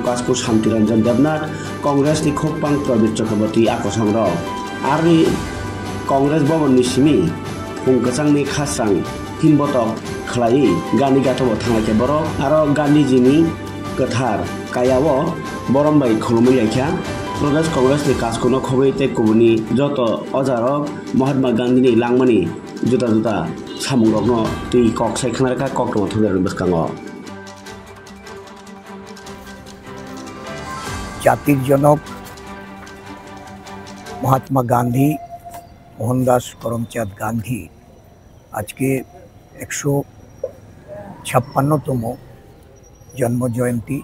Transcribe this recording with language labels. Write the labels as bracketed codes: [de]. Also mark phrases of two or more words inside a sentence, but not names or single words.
[trp] कासको शांति रंजन देवनाथ कांग्रेस नि खोकपां प्रवीण चक्रवर्ती आकसंग आरो कांग्रेस भवन नि सिमी फुंकसां नि खासां तीन बटक खलाई गानी गाथाव थांनायखे बर आरो गांधीजीनि गोथार कायाव बरमबाय खलमलायखा प्रदेश कांग्रेस नि कासकोनो खबै ते कुबुनि जत अजार महात्मा गांधीनि लांमानि जुदा जुदा सामुंरकनो तै कक सायखानारका ककटो थुगारनि बसकांगो [bn] জাতির জনক মহাত্মা গান্ধী মোহনদাস করমচাঁদ গান্ধী আজকে 156তম জন্মজয়ন্তী।